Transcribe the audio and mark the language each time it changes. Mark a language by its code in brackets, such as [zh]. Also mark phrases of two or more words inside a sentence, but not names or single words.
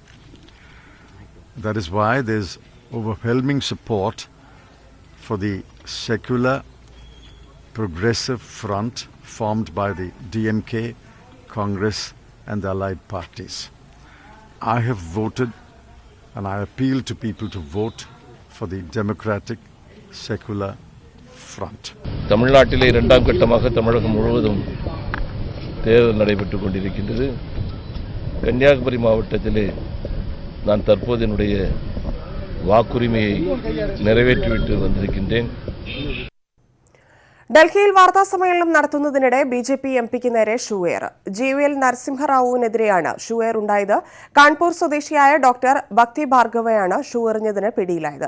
[en] That is why there's overwhelming support for the secular progressive front formed by the DMK, Congress and the allied parties. I have voted and I appeal to people to vote for the democratic secular front. [ta] தமிழ்நாட்டிலே இரண்டாம் கட்டமாக தமிழகம் முழுவதும் தேர்தல் நடைபெற்றுக் கொண்டிருக்கின்றது. கன்னியாகுமரி மாவட்டத்திலே நான் தற்போது என்னுடைய வாக்குரிமையை நிறைவேற்றிவிட்டு வந்திருக்கிறேன். [ml] ഡൽഹിയിൽ വാർത്താസമ്മേളനം നടത്തുന്നതിനിടെ BJP MPക്ക് നേരെ ഷൂവേർ. GVL നരസിംഹറാവുവിനെതിരെയാണ് ഷൂവേർ ഉണ്ടായത്. കാൺപൂർ സ്വദേശിയായ ഡോക്ടർ ഭക്തി ഭാർഗവയാണ് ഷൂ എറിഞ്ഞതിന് പിടിയിലായത്.